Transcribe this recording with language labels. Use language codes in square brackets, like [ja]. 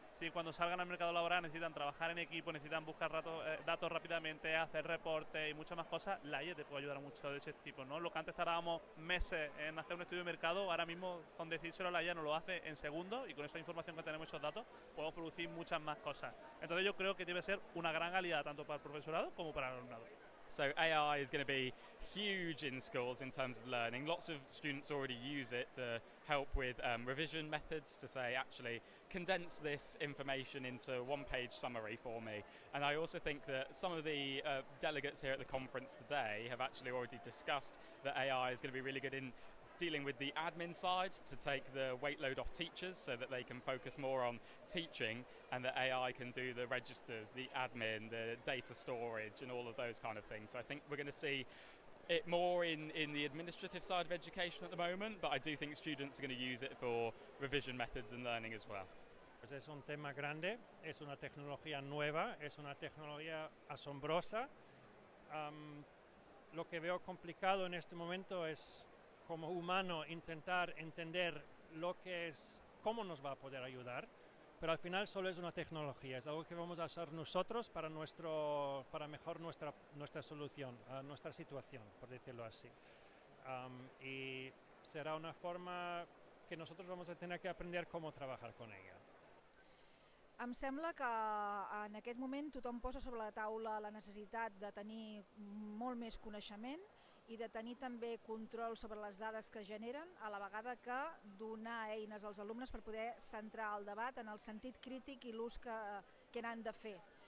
[es] Si cuando salgan al mercado laboral necesitan trabajar en equipo, necesitan buscar datos rápidamente, hacer reportes y muchas más cosas, la IA te puede ayudar mucho de ese tipo, ¿no? Lo que antes tardábamos meses en hacer un estudio de mercado, ahora mismo con decírselo a la IA nos lo hace en segundos y con esa información que tenemos, esos datos, podemos producir muchas más cosas. Entonces yo creo que debe ser una gran aliada tanto para el profesorado como para el alumnado. [en] So AI is going to be huge in schools in terms of learning. Lots of students already use it to help with revision methods, to say, actually, condense this information into a one-page summary for me. And I also think that some of the delegates here at the conference today have actually already discussed that AI is going to be really good in dealing with the admin side, to take the weight load off teachers so that they can focus more on teaching, and that AI can do the registers, the admin, the data storage, and all of those kind of things. So I think we're going to see it more in the administrative side of education at the moment, but I do think students are going to use it for revision methods and learning as well. [es] Pues es un tema grande, es una tecnología nueva, es una tecnología asombrosa. Lo que veo complicado en este momento es, como humano, intentar entender lo que es, cómo nos va a poder ayudar, pero al final solo es una tecnología, es algo que vamos a hacer nosotros para mejor nuestra solución, nuestra situación, por decirlo así. Y será una forma que nosotros vamos a tener que aprender cómo trabajar con ella. [ca] Em sembla que en aquest moment tothom posa sobre la taula la necessitat de tenir molt més coneixement i de tenir també control sobre les dades que generen, a la vegada que donar eines als alumnes per poder centrar el debat en el sentit crític i l'ús que n'han de fer.